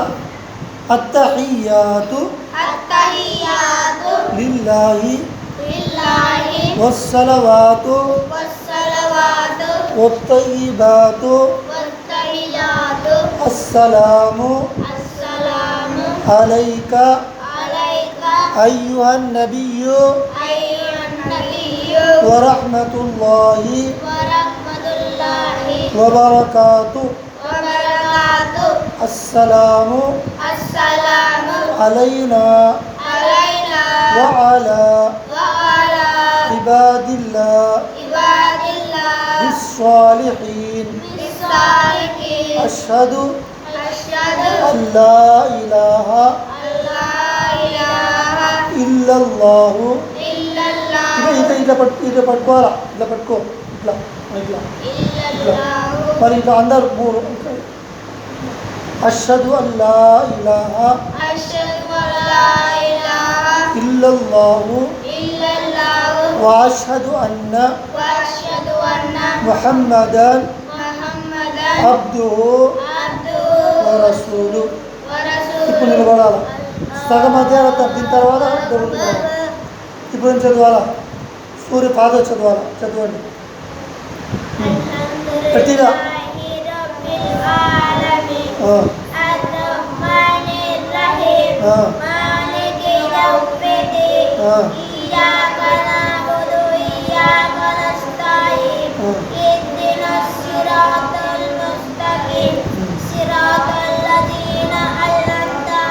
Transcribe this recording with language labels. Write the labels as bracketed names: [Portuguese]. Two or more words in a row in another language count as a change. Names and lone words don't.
[Arabic] التحيات لله والصلوات والطيبات السلام عليك أيها النبي ورحمة الله وبركاته. السلام علينا وعلى عباد الله الصالحين أشهد أن لا إله إلا الله. [Telugu] ఇట్లా పట్టుకోవాలా. ఇట్లా పట్టుకో. ఇట్లా ఇట్లా ఇట్లా మరి ఇట్లా అందరు మూడు. [Arabic] أشهد أن لا إله إلا الله وأشهد أن محمدا عبده ورسوله. [Telugu] ఇప్పుడు నిలబడాలా. సగం అధ్యాయాలు తగ్గిన తర్వాత దొరుకుతుంది. ఇప్పుడు ఏం చదవాలా? సూర్య ఫాతిహా చదవాలా. చదవండి గట్టిగా. [Arabic] إياك نعبد وإياك نستعين اهدنا الصراط المستقيم صراط الذين أنعمت